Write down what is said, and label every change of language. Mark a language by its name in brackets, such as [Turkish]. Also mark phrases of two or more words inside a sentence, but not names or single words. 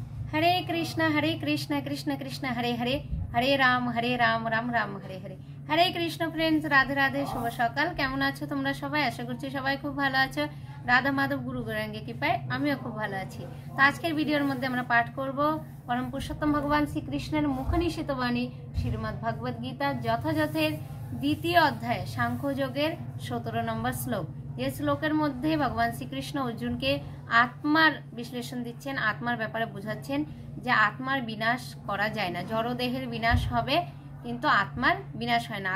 [Sanskrit] हरे कृष्ण कृष्ण कृष्ण हरे हरे, हरे राम राम राम हरे हरे। [Bangla] হরে কৃষ্ণ ফ্রেন্ডস, রাধে রাধে, শুভ সকাল। কেমন আছো তোমরা সবাই? আশা করছি সবাই খুব ভালো আছো। রাধা মাধব গুরু গৌরাঙ্গে কৃপায় আমিও খুব ভালো আছি। তো আজকের ভিডিওর মধ্যে আমরা পাঠ করব পরম পুরুষোত্তম ভগবান श्रीकृष्णের মুখনিসৃত বাণী শ্রীমদ্ ভগবত গীতা যথাযথের দ্বিতীয় অধ্যায় সাংখ্য যোগের 17 নম্বর শ্লোক। এই শ্লোকের মধ্যে ভগবান শ্রীকৃষ্ণ অর্জুনকে আত্মার বিশ্লেষণ দিচ্ছেন, আত্মার ব্যাপারে বোঝাচ্ছেন যে আত্মার বিনাশ করা যায় না। জড়দেহের বিনাশ হবে কিন্তু আত্মার বিনাশ হয় না।